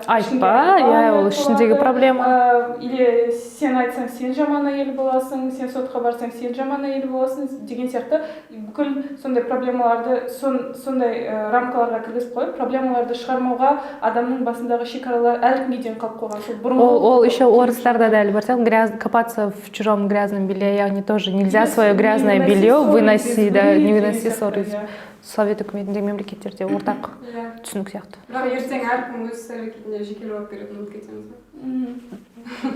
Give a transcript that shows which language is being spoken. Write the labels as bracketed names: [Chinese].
[Kazakh] айтпа, ол ішіндегі проблема. Или сен айтсаң, сен жаман әйел боласың, сен сотқа барсаң, сен жаман әйел боласың деген сияқты бүкіл сондай проблемаларды сондай рамкаларға кіргізіп қойып, проблемаларды шығармауға адамның басындағы шекаралар әлі күнге дейін қалып қойған. Ол еще орыстарда да әлі бар сияқты, [Russian] копаться в чужом грязном белье, яғни тоже нельзя свое грязное белье выносить, не выноси ссоры. [Kazakh] Совет үкіметіндегі мемлекеттерде ортақ түсінік сияқты. Бірақ ертең әркім өз іс-әрекетіне жеке жауап береді, ұмытып кетеміз ба?